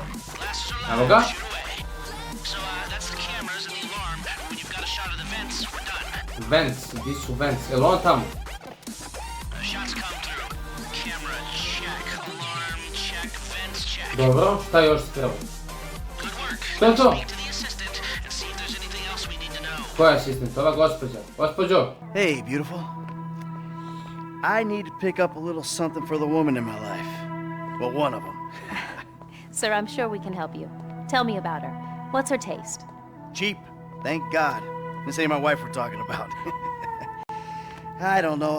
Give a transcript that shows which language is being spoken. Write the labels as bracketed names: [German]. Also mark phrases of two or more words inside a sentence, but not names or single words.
[Croatian] Evo ga. Vents, gdje su vents? Jel on tamo? Dobro, šta još se treba? Što je to? Koja je asistent? Ova gospođa. Gospođo! [English] Hey, beautiful. I need to pick up a little something for the woman in my life. Well, one of them. Sir, I'm sure we can help you. Tell me about her. What's her taste? Cheap, thank God. This ain't my wife we're talking about. I don't know.